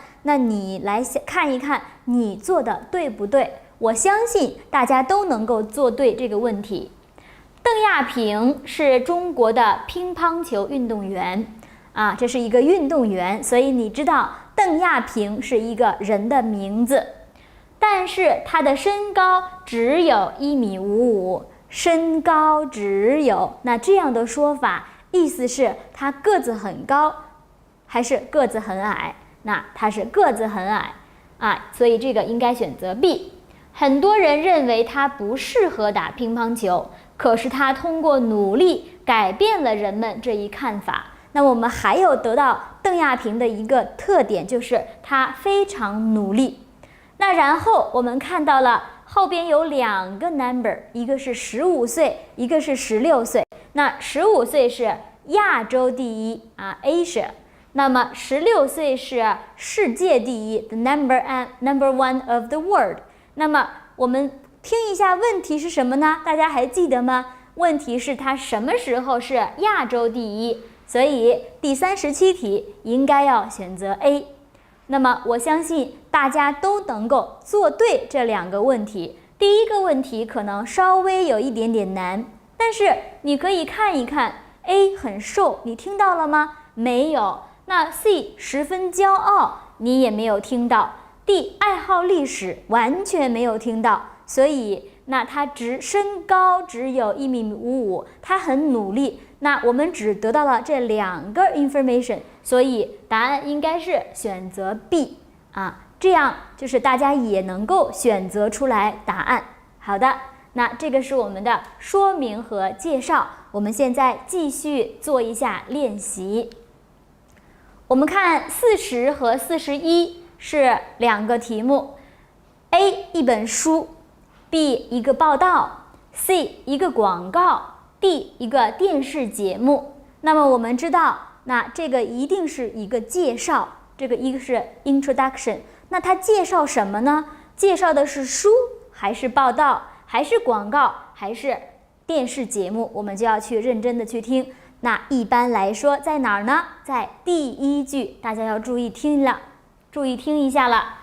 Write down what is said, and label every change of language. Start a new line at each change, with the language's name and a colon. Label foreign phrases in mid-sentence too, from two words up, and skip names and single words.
Chinese: 那你來看一看你做的對不對？我相信大家都能夠做對這個問題。鄧亞萍是中國的乒乓球運動員這是一個運動員，所以你知道鄧亞萍是一個人的名字，但是他的身高只有1.55米，身高只有，那這樣的說法意思是他個子很高還是個子很矮？那他是個子很矮所以這個應該選擇 B。很多人認為他不適合打乒乓球，可是他通過努力改變了人們這一看法。那我們還有得到鄧亞萍的一個特點，就是他非常努力。那然後我們看到了後邊有2個 number， 一個是15歲，一個是16歲。那15歲是亞洲第一啊 ，Asia。那麼16歲是世界第一 ，
English: the number one of the world。
Chinese: 那麼我們聽一下問題是什麼呢？大家還記得嗎？問題是它什麼時候是亞洲第一？所以第37題應該要選擇 A。那麼我相信大家都能夠做對這兩個問題。第一個問題可能稍微有一點點難，但是你可以看一看 A 很瘦，你聽到了嗎？沒有。那 C 十分驕傲，你也沒有聽到。D 愛好歷史，完全沒有聽到。所以那他身高只有1.55米，他很努力。那我們只得到了這兩個 information，所以答案應該是選擇 B 啊，這樣就是大家也能夠選擇出來答案。好的，那這個是我們的說明和介紹。我們現在繼續做一下練習。我們看40和41是兩個題目 ，A 一本書 ，B 一個報道 ，C 一個廣告 ，D 一個電視節目。那麼我們知道，那這個一定是一個介紹，這個一個是 introduction。那它介紹什麼呢？介紹的是書，還是報道，還是廣告，還是電視節目？我們就要去認真的去聽。那一般來說在哪兒呢？在第一句，大家要注意听了，注意听一下了。